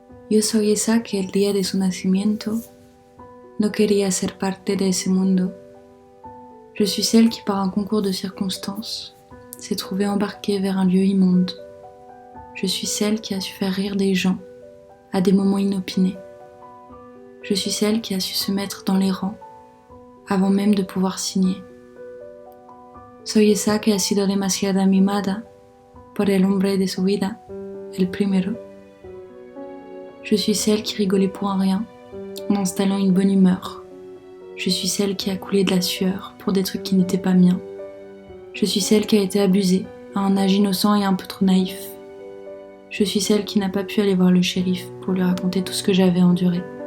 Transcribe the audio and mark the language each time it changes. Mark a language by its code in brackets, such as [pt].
[es] Yo soy esa que el día de su nacimiento no quería ser parte de ese mundo. [fr] Je suis celle qui, par un concours de circonstances, s'est trouvée embarquée vers un lieu immonde. Je suis celle qui a su faire rire des gens à des moments inopinés. Je suis celle qui a su se mettre dans les rangs avant même de pouvoir signer. [es] Soy esa que ha sido demasiado mimada por el hombre de su vida, el primero. [fr] Je suis celle qui rigolait pour un rien en installant une bonne humeur. Je suis celle qui a coulé de la sueur pour des trucs qui n'étaient pas miens. Je suis celle qui a été abusée à un âge innocent et un peu trop naïf. Je suis celle qui n'a pas pu aller voir le shérif pour lui raconter tout ce que j'avais enduré.